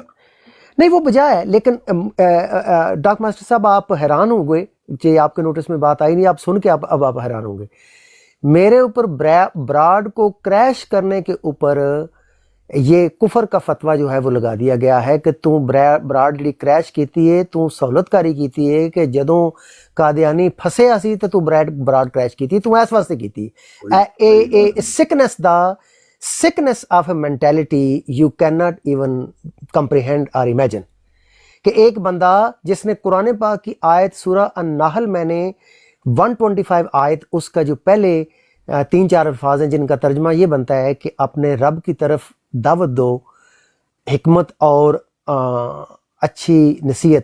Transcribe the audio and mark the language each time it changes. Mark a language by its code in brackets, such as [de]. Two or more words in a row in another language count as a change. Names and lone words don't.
[ur] نہیں وہ بجا ہے، لیکن ڈاک ماسٹر صاحب آپ حیران ہوں گے کہ آپ کے نوٹس میں بات آئی نہیں، آپ سن کے اب آپ حیران ہوں گے۔ میرے اوپر براڈ کو کریش کرنے کے اوپر یہ کفر کا فتویٰ جو ہے وہ لگا دیا گیا ہے کہ [pa] تو براڈ جڑی کریش کیتی ہے تو سہولت کاری کیتی ہے کہ جدوں قادیانی پھسے اسی تے تو براڈ کریش کیتی، تو اس واسطے کیتی [en] sickness of a mentality you cannot even comprehend or imagine، [ur] کہ ایک بندہ جس نے قرآن پاک کی آیت سورہ النحل میں نے 125 آیت، اس کا جو پہلے 3-4 الفاظ ہیں جن کا ترجمہ یہ بنتا ہے کہ اپنے رب کی طرف دعوت دو حکمت اور اچھی نصیحت